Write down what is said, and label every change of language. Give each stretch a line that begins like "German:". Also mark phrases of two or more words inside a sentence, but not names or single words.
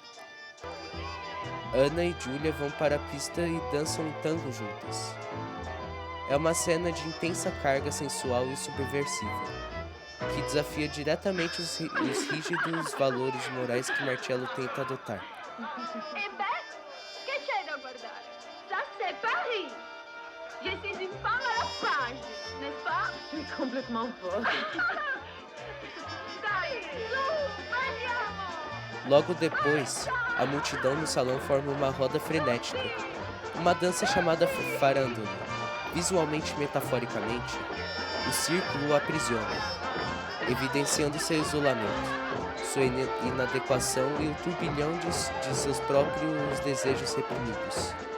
Portuguese: Ana e Julia vão para a pista e dançam em tango juntas. É uma cena de intensa carga sensual e subversiva, que desafia diretamente os rígidos valores morais que Marcello tenta adotar.
Italian: Eh ben, che c'è da guardare?
French: Ça, c'est Paris. Je suis une femme à la page, n'est-ce pas? Tu es complètement folle.
Italian: Dai, su, andiamo!
Portuguese: Logo depois, a multidão no salão forma uma roda frenética, uma dança chamada farândola. Visualmente e metaforicamente, o círculo o aprisiona, evidenciando seu isolamento, sua inadequação e o turbilhão de seus próprios desejos reprimidos.